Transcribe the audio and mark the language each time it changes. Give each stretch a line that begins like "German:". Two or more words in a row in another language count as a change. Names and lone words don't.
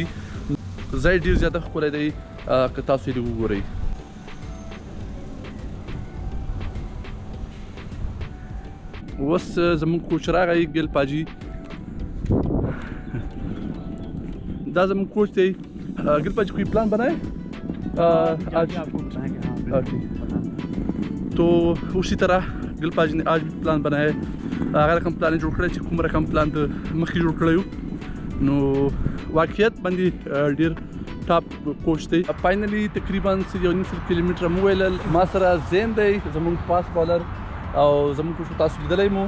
Pashto: ځای ډېر زیاته ښکلی دی که تاسو یې وګورئ. اوس زموږ کوچ راغی ګل پاجي. دا زموږ کوچ دی.
Urdu: گل پاجی کوئی پلان بنائے آج? اوکے، تو اسی طرح گل پاجی نے آج بھی پلان بنائے.
Pashto: هغه رقم پلان جوړ کړی چې کوم رقم پلان ته مخکې جوړ کړی و. نو واقعیت باندې ډېر ټاپ کوچ دی. فاینلي تقریبا 1.5 کیلومتره مو ویلل. ما سره زین دی زموږ پاس بالر او زموږ کوچ تاسو لیدلی مو.